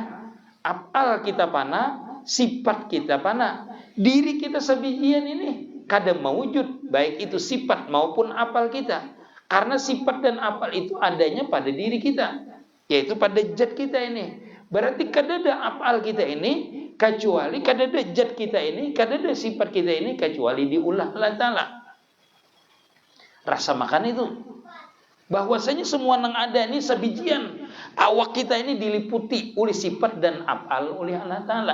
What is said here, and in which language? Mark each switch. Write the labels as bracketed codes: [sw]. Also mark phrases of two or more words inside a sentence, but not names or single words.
[bjn] Af'al kita pana, sifat kita pana. Diri kita sebijian ini kadang mewujud, baik itu sifat maupun afal kita. Karena sifat dan afal itu adanya pada diri kita, yaitu pada zat kita ini. Berarti kada ada afal kita ini kecuali, kada ada zat kita ini, kada ada sifat kita ini kecuali diulah Allah taala. Rasa makan itu bahwasanya semua yang ada ini sebijian, awak kita ini diliputi oleh sifat dan afal oleh Allah taala.